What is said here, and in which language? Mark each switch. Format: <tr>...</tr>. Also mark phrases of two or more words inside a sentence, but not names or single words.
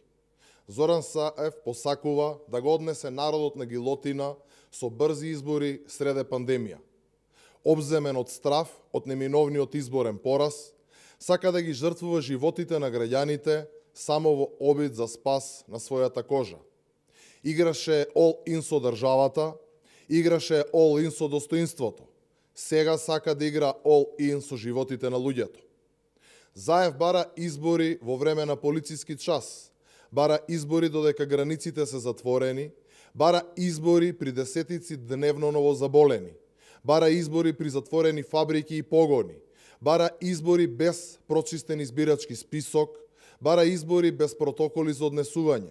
<mk>Зоран Заев посакува да го однесе народот на гилотина со брзи избори среде пандемија. Обземен од страв од неминовниот изборен пораз, сака да ги жртвува животите на граѓаните само во обид за спас на својата кожа. Играше all-in со државата, играше all-in со достоинството. Сега сака да игра all-in со животите на луѓето. Заев бара избори во време на полициски час, бара избори додека границите се затворени, бара избори при десетици дневно новозаболени, бара избори при затворени фабрики и погони, бара избори без прочистен избирачки список, бара избори без протоколи за однесување.</mk>